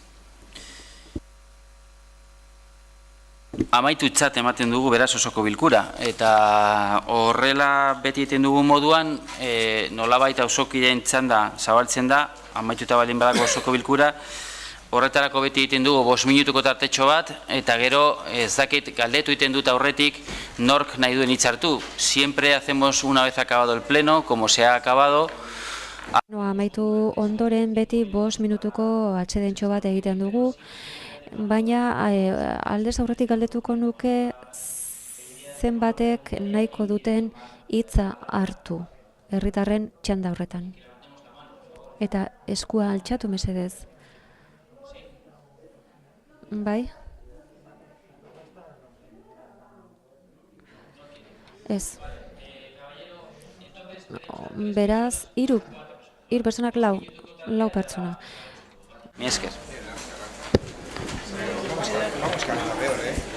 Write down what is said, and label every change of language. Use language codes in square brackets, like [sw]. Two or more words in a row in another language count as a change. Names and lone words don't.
[eu] Amaitutzat ematen dugu beraz osoko bilkura, eta horrela beti egiten dugu moduan, nolabait auzokideen txanda zabaltzen da, amaituta baldin badako osoko bilkura, horretarako beti egiten dugu 5 minutuko tartetxo bat, eta gero ez dakit galdetu egiten dut aurretik nork nahi duen hitz hartu. [es] Siempre hacemos una vez acabado el pleno, como se ha acabado. [eu] Amaitu ondoren beti 5 minutuko atsedentxo bat egiten dugu, baina aldez aurretik galdetuko nuke zenbatek nahiko duten hitza hartu herritarren txanda horretan. Eta eskua altxatu mesedez. Bai? Ez. Beraz, 3 pertsonak, 4 pertsona. Mi esker. [es] Vamos cada vez peor,